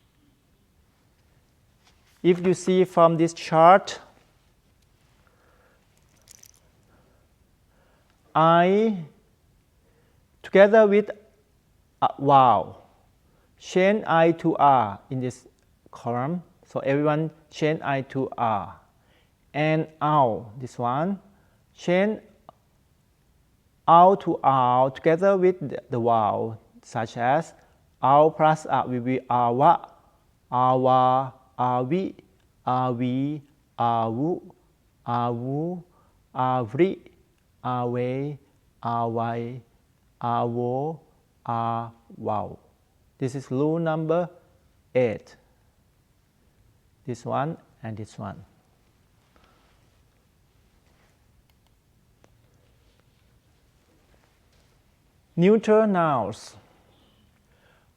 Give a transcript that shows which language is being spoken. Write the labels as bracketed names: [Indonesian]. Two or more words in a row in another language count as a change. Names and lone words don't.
[English] If you see from this chart, I together with vowel change I to R in this column. So everyone change I to R. And ow, this one, change ow to ow together with the vowel, such as ow plus A will be awa, awa, avi, avi, avu, avu, avri, ave, avai, avo, avau. This is rule number 8. This one and this one. Neuter nouns.